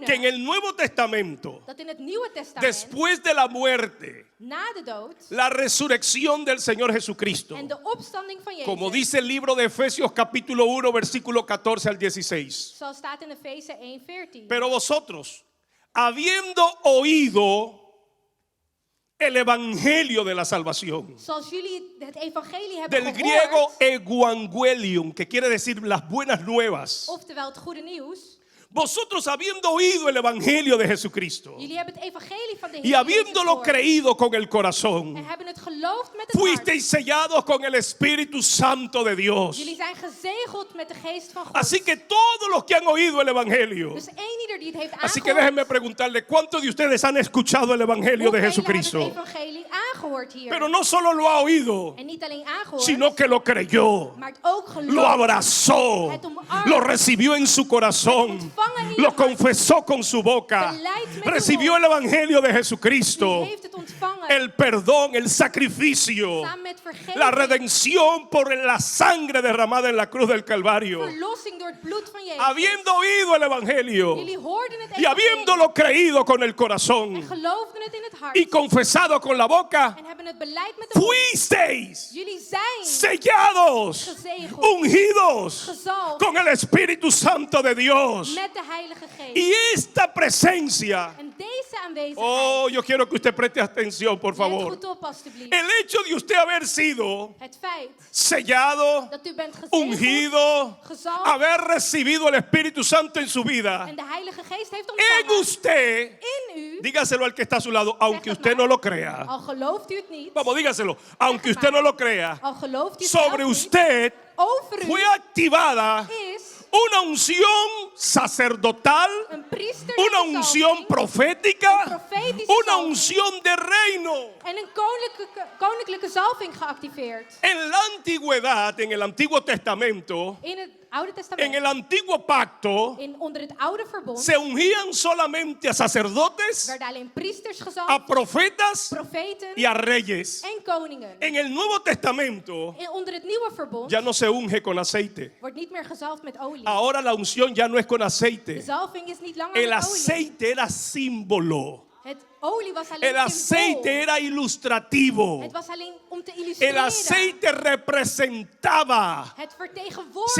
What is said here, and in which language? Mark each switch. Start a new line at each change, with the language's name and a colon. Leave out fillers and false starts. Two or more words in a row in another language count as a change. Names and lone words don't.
Spanish: que en el Nuevo Testamento,
Dutch: dat in het Nieuwe Testament,
Spanish: después de la muerte,
Dutch: na de dood
Spanish: la resurrección del Señor Jesucristo,
Dutch: en de opstanding van Jezus,
Spanish: como dice el libro de Efesios capítulo 1 versículo 14 al 16.
Dutch: zoals staat in Efeze 1:14.
Spanish: Pero vosotros, habiendo oído el evangelio de la salvación,
Dutch: Zoals jullie het evangelie hebben
Spanish: del
Dutch: gehoord,
Spanish: griego evangelium, que quiere decir las buenas nuevas.
Dutch: oftewel het goede nieuws,
Spanish: Vosotros habiendo oído el evangelio de Jesucristo
Dutch: jullie hebben het evangelie van de
Spanish: y
Dutch: Heer Jezus
Spanish: habiéndolo
Dutch: gehoord
Spanish: creído con el
Dutch: en
Spanish: corazón,
Dutch: hebben het geloofd met het hart.
Spanish: fuisteis sellados con el Espíritu Santo de Dios.
Dutch: Jullie zijn gezegeld met de geest van God.
Spanish: Así que todos los que han oído el evangelio,
Dutch: Dus één ieder die het heeft
Spanish: así que
Dutch: aangehoord,
Spanish: déjenme preguntarle, ¿cuántos de ustedes han escuchado el evangelio de
Dutch: hoeveel hebben
Spanish: Jesucristo?
Dutch: het evangelie aangehoord hier.
Spanish: Pero no solo lo ha oído,
Dutch: En niet alleen aangehoord,
Spanish: sino que lo creyó,
Dutch: maar het ook
Spanish: lo
Dutch: geloofd.
Spanish: abrazó,
Dutch: Het omarmd.
Spanish: lo recibió en su corazón,
Dutch: Het ontvangen in je
Spanish: lo
Dutch: hart.
Spanish: confesó con su boca,
Dutch: Beleid met uw
Spanish: recibió
Dutch: mond.
Spanish: el evangelio de
Dutch: Die
Spanish: Jesucristo,
Dutch: heeft het ontvangen.
Spanish: el perdón, el sacrificio,
Dutch: Samen met vergeving.
Spanish: la redención por la sangre derramada en la cruz del Calvario.
Dutch: Verlossing door het bloed van Jezus.
Spanish: Habiendo oído el evangelio
Dutch: Jullie hoorden het
Spanish: y
Dutch: evangelie.
Spanish: habiéndolo creído con el
Dutch: En
Spanish: corazón
Dutch: geloofden het in het hart.
Spanish: y confesado con la boca,
Dutch: En hebben het beleid met de mond.
Spanish: fuisteis
Dutch: Jullie zijn
Spanish: sellados,
Dutch: gezegeld,
Spanish: ungidos
Dutch: gezalfd
Spanish: con el Espíritu Santo de Dios.
Dutch: met de Heilige Geest.
Spanish: Y esta presencia,
Dutch: En deze aanwezigheid,
Spanish: oh, yo quiero que usted preste atención, por
Dutch: let
Spanish: favor.
Dutch: goed op alstublieft.
Spanish: El hecho de usted haber sido
Dutch: Het feit
Spanish: sellado,
Dutch: dat u bent gezegeld,
Spanish: ungido,
Dutch: gezalfd
Spanish: haber recibido el Espíritu Santo en su vida,
Dutch: en de Heilige Geest heeft
Spanish: en
Dutch: ontvangen
Spanish: usted,
Dutch: in u,
Spanish: dígaselo al que está a su lado, aunque
Dutch: het
Spanish: usted
Dutch: maar.
Spanish: no lo crea.
Dutch: al gelooft u het niet,
Spanish: Vamos, dígaselo, aunque
Dutch: het
Spanish: usted
Dutch: maar.
Spanish: no lo crea,
Dutch: al gelooft u het
Spanish: sobre
Dutch: zelf niet,
Spanish: usted
Dutch: over
Spanish: fue
Dutch: u
Spanish: activada
Dutch: is
Spanish: una unción sacerdotal,
Dutch: een priester
Spanish: una unción profética,
Dutch: Een profetische
Spanish: una
Dutch: zalving.
Spanish: unción de reino.
Dutch: en een koninklijke zalving geactiveerd.
Spanish: En la antigüedad, en el Antiguo Testamento,
Dutch: In het Oude
Spanish: en
Dutch: Testament,
Spanish: el Antiguo Pacto,
Dutch: onder het Oude Verbond,
Spanish: se ungían solamente a sacerdotes,
Dutch: werden alleen priesters
Spanish: a
Dutch: gezalfd,
Spanish: profetas
Dutch: profeten
Spanish: y a reyes.
Dutch: en koningen.
Spanish: En el Nuevo Testamento
Dutch: Onder het Nieuwe Verbond
Spanish: ya no se unge con aceite.
Dutch: wordt niet meer gezalfd met olie.
Spanish: Ahora la unción ya no es con
Dutch: De
Spanish: aceite.
Dutch: zalving is niet langer
Spanish: El
Dutch: met olie.
Spanish: aceite era símbolo.
Dutch: Het olie was alleen
Spanish: El aceite
Dutch: symbool.
Spanish: era ilustrativo.
Dutch: Het was alleen om te
Spanish: El
Dutch: illustreren.
Spanish: aceite representaba,
Dutch: Het vertegenwoordigde